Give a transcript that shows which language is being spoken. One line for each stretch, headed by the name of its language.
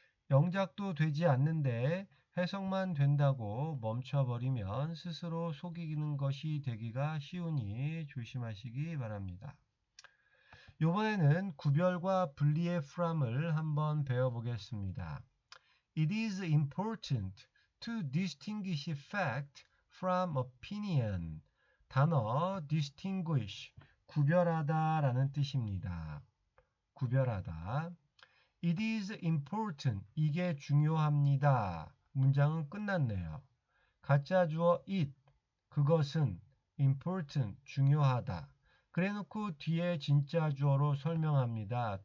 Korean: 영작도 되지 않는데 해석만 된다고 멈춰버리면 스스로 속이는 것이 되기가 쉬우니 조심하시기 바랍니다. 이번에는 구별과 분리의 from을 한번 배워보겠습니다.
English: It is important to distinguish fact from opinion.
Korean: 단어 distinguish, 구별하다 라는 뜻입니다. 구별하다.
English: It is important.
Korean: 이게 중요합니다. 문장은 끝났네요. 가짜 주어 it. 그것은 important. 중요하다. 그래놓고 뒤에 진짜 주어로 설명합니다.